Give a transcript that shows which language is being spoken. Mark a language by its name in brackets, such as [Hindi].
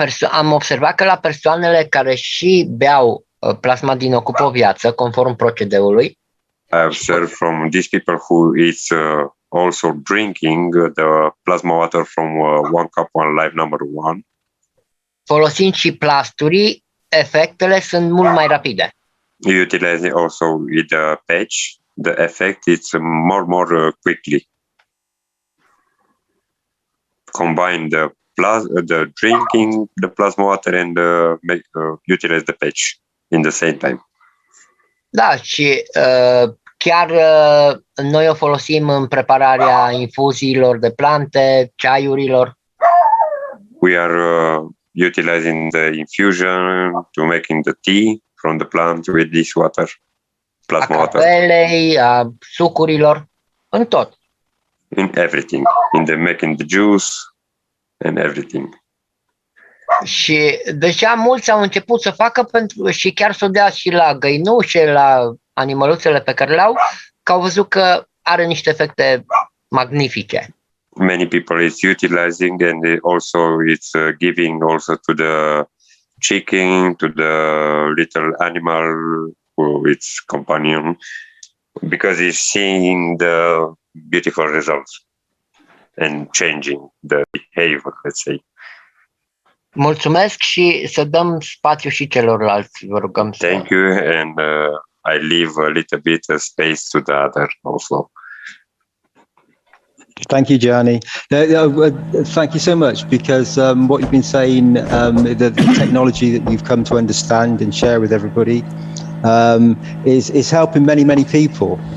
[Romanian] Am observat că la persoanele care și beau plasma din Ocup o Viață, conform procedeului, [English] I observed from these people who is also drinking the plasma water from one cup, one life number 1. [Romanian] Folosind și plasturii, efectele sunt mult mai rapide. [English] Utilizing also with the patch, the effect is more quickly. Combine the drinking the plasma water and utilize the patch in the same time. [Romanian] Da, și chiar noi o folosim în prepararea infuziilor de plante, ceaiurilor. [English] We are utilizing the infusion to making the tea from the plant with this water, plasma water. [Romanian] A cafelei, a sucurilor, în tot. [English] In everything, in the making the juice and everything. [Romanian] Și deja mulți au început să facă și chiar să o dea și la găinușe, la animăluțele pe care le-au, că au văzut că are niște efecte magnifice. [English] Many people is utilizing and also it's giving also to the chicken, to the little animal who its companion, because it's seeing the beautiful results. and changing the behavior, let's say. [Romanian] Mulțumesc și să dăm spațiu și celorlalți, vă rugăm. [English] Thank you, and I leave a little bit of space to the other also. Thank you, Gianni. Thank you so much, because what you've been saying, the technology that you've come to understand and share with everybody, is helping many people.